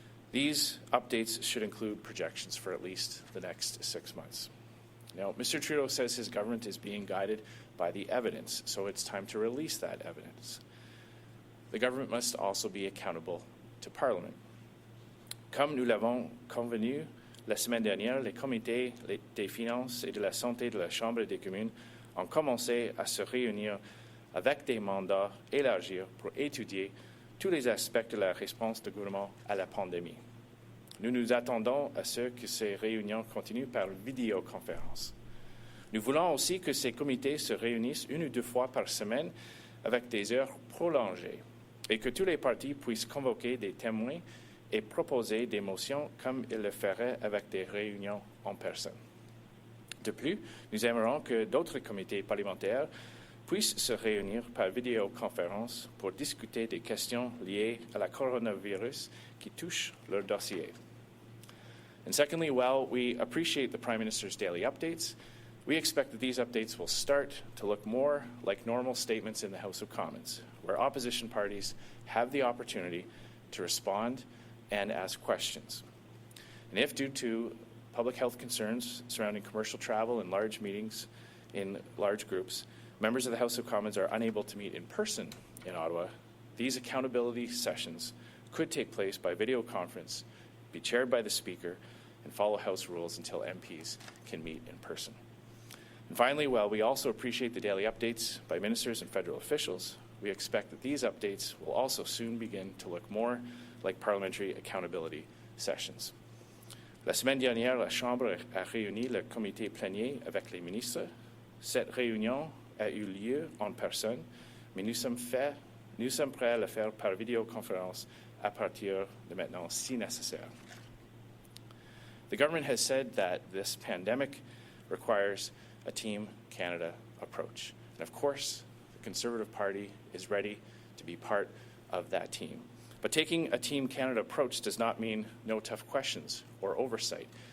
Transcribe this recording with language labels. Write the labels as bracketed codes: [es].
[en] These updates should include projections for at least the next 6 months. Now, Mr. Trudeau says his government is being guided by the evidence, so it's time to release that evidence. The government must also be accountable to Parliament. [fr] Comme nous l'avons convenu la semaine dernière, les comités des finances et de la santé de la Chambre des communes ont commencé à se réunir avec des mandats élargis pour étudier tous les aspects de la réponse du gouvernement à la pandémie. Nous nous attendons à ce que ces réunions continuent par vidéoconférence. Nous voulons aussi que ces comités se réunissent 1 ou 2 fois par semaine avec des heures prolongées et que tous les partis puissent convoquer des témoins et proposer des motions comme ils le feraient avec des réunions en personne. De plus, nous aimerions que d'autres comités parlementaires puissent se réunir par vidéoconférence pour discuter des questions liées à la coronavirus qui touchent leur dossier. [en] And secondly, while we appreciate the Prime Minister's daily updates, we expect that these updates will start to look more like normal statements in the House of Commons, where opposition parties have the opportunity to respond and ask questions. And if, due to public health concerns surrounding commercial travel and large meetings in large groups, members of the House of Commons are unable to meet in person in Ottawa, these accountability sessions could take place by video conference, be chaired by the Speaker, and follow House rules until MPs can meet in person. And finally, while we also appreciate the daily updates by ministers and federal officials, we expect that these updates will also soon begin to look more like parliamentary accountability sessions. [fr] La semaine dernière, la Chambre a réuni le comité plénier avec les ministres. Cette réunion a eu lieu en personne, mais nous sommes prêts à le faire par vidéoconférence à partir de maintenant, si nécessaire. [en] The government has said that this pandemic requires a Team Canada approach. And of course, the Conservative Party is ready to be part of that team. But taking a Team Canada approach does not mean no tough questions or oversight.